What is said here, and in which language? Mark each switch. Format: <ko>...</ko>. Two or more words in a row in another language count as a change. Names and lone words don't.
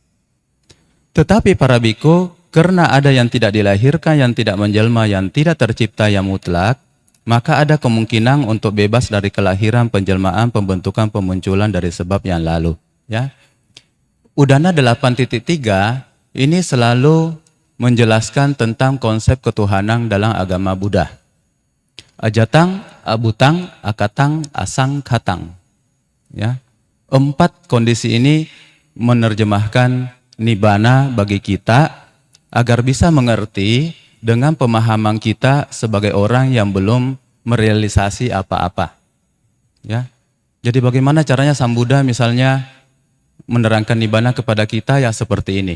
<id>Tetapi para biku, karena ada yang tidak dilahirkan, yang tidak menjelma, yang tidak tercipta, yang mutlak, maka ada kemungkinan untuk bebas dari kelahiran, penjelmaan, pembentukan, pemunculan dari sebab yang lalu. Ya, Udana 8.3 ini selalu menjelaskan tentang konsep ketuhanan dalam agama Buddha.</id> <pi>Ajatang, abutang, akatang, asang, katang.</pi> <id>Ya, 4 kondisi ini menerjemahkan nibbana bagi kita agar bisa mengerti dengan pemahaman kita sebagai orang yang belum merealisasi apa-apa. Ya, jadi bagaimana caranya Sang Buddha misalnya menerangkan nibbana kepada kita ya seperti ini.</id>